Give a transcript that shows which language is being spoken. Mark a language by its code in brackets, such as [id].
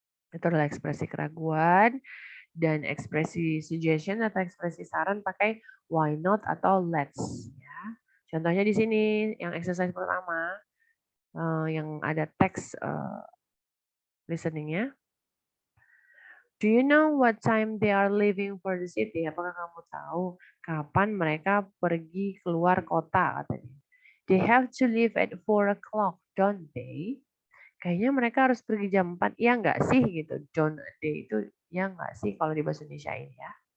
[id] Itu adalah ekspresi keraguan. Dan ekspresi suggestion atau ekspresi saran pakai why not atau let's. Ya. Contohnya di sini yang exercise pertama, yang ada teks listeningnya. [en] Do you know what time they are leaving for the city? [id] Apakah kamu tahu kapan mereka pergi keluar kota katanya? [en] They have to leave at 4 o'clock, don't they? [id] Kayaknya mereka harus pergi jam 4, ya nggak sih gitu. [en] Don't they [id] itu ya nggak sih kalau di bahasa Indonesia ini ya.